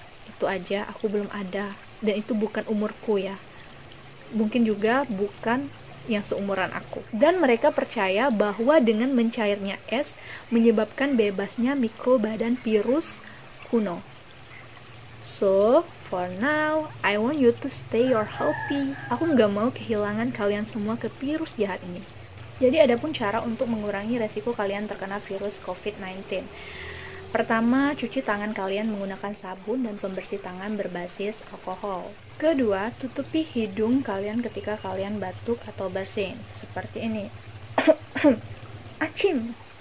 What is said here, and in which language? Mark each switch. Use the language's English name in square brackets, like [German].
[Indonesian] Itu aja aku belum ada, dan itu bukan umurku ya. Mungkin juga bukan yang seumuran aku. Dan mereka percaya bahwa dengan mencairnya es menyebabkan bebasnya mikrobadan virus kuno. [English] So, for now, I want you to stay healthy. [Indonesian] Aku nggak mau kehilangan kalian semua ke virus jahat ini. Jadi ada pun cara untuk mengurangi resiko kalian terkena virus COVID-19. Pertama, cuci tangan kalian menggunakan sabun dan pembersih tangan berbasis alkohol. Kedua, tutupi hidung kalian ketika kalian batuk atau bersin, seperti ini. Acim.